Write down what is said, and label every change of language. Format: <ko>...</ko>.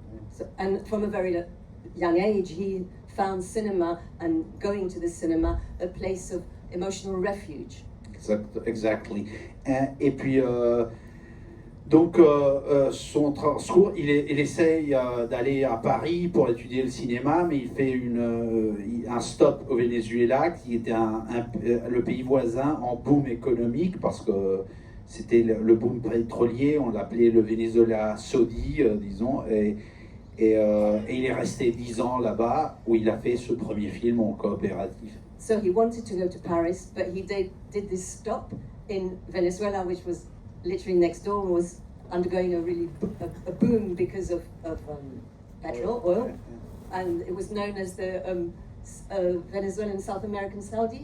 <en>So, and from a very young age, he found cinema and going to the cinema a place of emotional refuge. Exactly.</en> <fr>Et puis, donc, son transcours, il essaye d'aller à Paris pour étudier le cinéma, mais il fait un stop au Venezuela, qui était le pays voisin en boom économique, parce que c'était le boom pétrolier, on l'appelait le Venezuela Saudi, disons, et il est resté 10 ans là-bas, où il a fait ce premier film en coopératif.</fr> <en>So he wanted to go to Paris, but he did this stop in Venezuela, which was literally next door, and was undergoing a boom because of petrol, oil, and it was known as the Venezuelan South American Saudi.</en>